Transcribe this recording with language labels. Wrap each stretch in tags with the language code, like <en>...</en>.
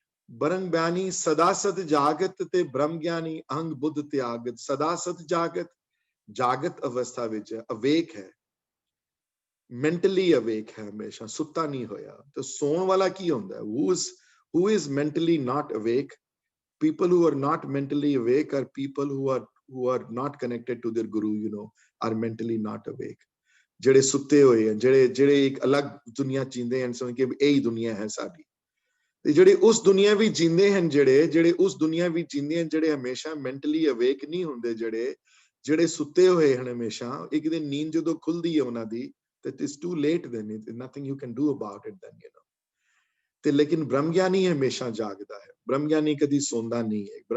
<pa>ਬ੍ਰਹਮ ਗਿਆਨੀ ਸਦਾ ਸਤ ਜਾਗਤ ਤੇ ਬ੍ਰਹਮ ਗਿਆਨੀ ਅਹੰਗ ਬੁੱਧ ਤਿਆਗਤ। ਸਦਾ ਸਤ ਜਾਗਤ, ਜਾਗਤ ਅਵਸਥਾ ਵਿੱਚ ਅਵੇਕ ਹੈ, ਮੈਂਟਲੀ ਅਵੇਕ ਹੈ, ਹਮੇਸ਼ਾ ਸੁੱਤਾ ਨਹੀਂ ਹੋਇਆ। ਤੇ ਸੌਣ ਵਾਲਾ ਕੀ ਹੁੰਦਾ,</pa> <en>who is mentally not awake? People who are not mentally awake are people who are not connected to their guru, are mentally not awake.</en> <pa>ਜਿਹੜੇ ਸੁੱਤੇ ਹੋਏ ਹਨ, ਜਿਹੜੇ ਇੱਕ ਅਲੱਗ ਦੁਨੀਆ ਜੀਂਦੇ ਹਨ, ਸਮਝ ਕੇ ਇਹੀ ਦੁਨੀਆ ਹੈ ਸਾਡੀ। ਤੇ ਜਿਹੜੇ ਉਸ ਦੁਨੀਆ ਵੀ ਜੀਂਦੇ ਹਨ, ਜਿਹੜੇ ਉਸ ਦੁਨੀਆ ਵੀ ਜੀਂਦੇ ਹਨ, ਜਿਹੜੇ ਹਮੇਸ਼ਾ ਮੈਂਟਲੀ ਅਵੇਕ ਨਹੀਂ ਹੁੰਦੇ, ਜਿਹੜੇ ਸੁੱਤੇ ਹੋਏ ਹਨ ਹਮੇਸ਼ਾ, ਇੱਕ ਦਿਨ ਨੀਂਦ ਜਦੋਂ ਖੁੱਲਦੀ ਹੈ ਉਹਨਾਂ ਦੀ,</pa> <en>that is too late, then nothing you can do about it then,</en> <pa>ਤੇ ਲੇਕਿਨ ਬ੍ਰਹਮ ਗਿਆਨੀ ਹਮੇਸ਼ਾ ਜਾਗਦਾ ਹੈ, ਬ੍ਰਹਮ ਗਿਆਨੀ ਕਦੀ ਸੌਂਦਾ ਨਹੀਂ ਹੈ।</pa>